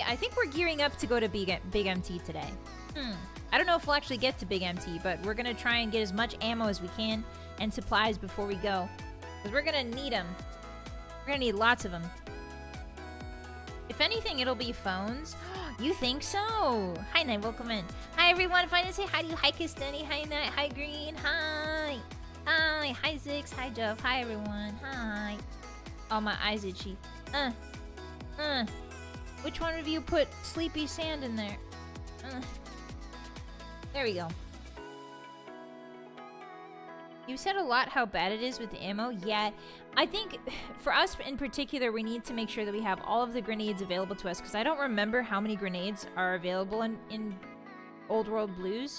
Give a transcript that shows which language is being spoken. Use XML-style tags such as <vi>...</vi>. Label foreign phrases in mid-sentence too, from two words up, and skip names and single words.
<en>I think we're gearing up to go to Big MT today. I don't know if we'll actually get to Big MT, but we're going to try and get as much ammo as we can and supplies before we go. Because we're going to need them. We're going to need lots of them. If anything, it'll be phones. You think so? Hi, Night. Welcome in. Hi, everyone. If I didn't say hi to you, hi, Kistani. Hi, Night. Hi, Green. Hi. Hi. Hi, Zix. Hi, Jeff. Hi, everyone. Hi. Oh, my eyes itchy. Which one of you put Sleepy Sand in there? There we go. You said a lot how bad it is with the ammo. Yeah, I think for us in particular, we need to make sure that we have all of the grenades available to us, because I don't remember how many grenades are available in Old World Blues.</en>